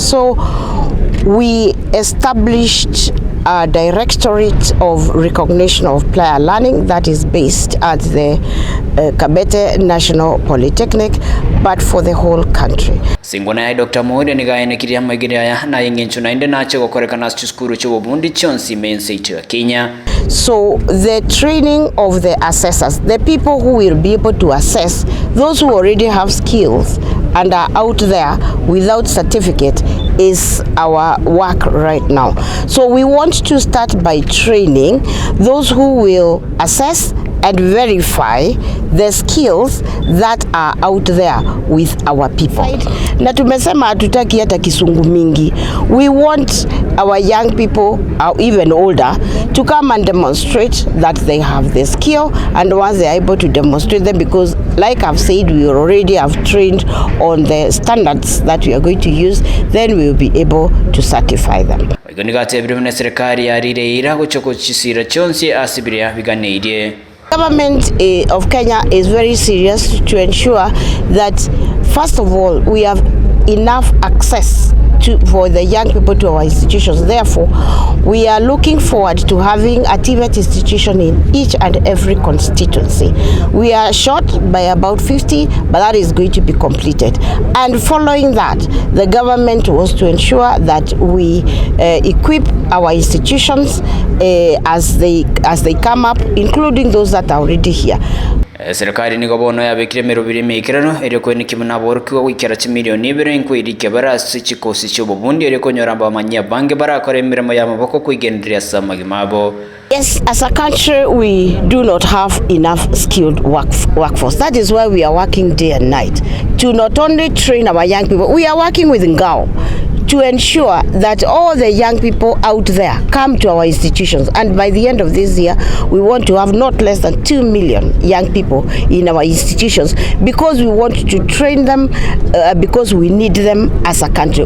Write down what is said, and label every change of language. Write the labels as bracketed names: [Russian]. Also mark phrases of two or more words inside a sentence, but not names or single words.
[English] So we established a directorate of recognition of prior learning that is based at the Kabete National Polytechnic, but for the whole country. [Gusii] Singona ya Dr. Mworia nigayenekiria magire aya na yengencho nainde nache gokorekana chukuru cy'obubundi cyonsi menseito ya Kenya. [English] So the training of the assessors, the people who will be able to assess those who already have skills and are out there without certificate, is our work right now. So we want to start by training those who will assess and verify the skills that are out there with our people. [Swahili] Na tumesema hatutaki hata kisungu mingi. [English] We want our young people, or even older, to come and demonstrate that they have the skill, and once they are able to demonstrate them, because like I've said, we already have trained on the standards that we are going to use, then we will be able to certify them. [Gusii] Serikali yarire ira guchoko chisira cyonsi asibiria biganeirie. [English] Government of Kenya is very serious to ensure that, first of all, we have enough access for the young people to our institutions. Therefore, we are looking forward to having a TVET institution in each and every constituency. We are short by about 50, but that is going to be completed. And following that, the government was to ensure that we equip our institutions as they come up, including those that are already here. [Gusii] Serikali nigo bono yabekire merubiri mekirano eriko ni kimuna borkiwa wikera milioni 2 nkwirike barasi chikosi cy'obubundi eriko nyoramba amanya bange barakora emirimo y'amaboko kwigenderera samagimabo. [English] Yes, as a country, we do not have enough skilled workforce. That is why we are working day and night to not only train our young people. We are working with Ngao to ensure that all the young people out there come to our institutions, and by the end of this year we want to have not less than 2 million young people in our institutions, because we want to train them, because we need them as a country.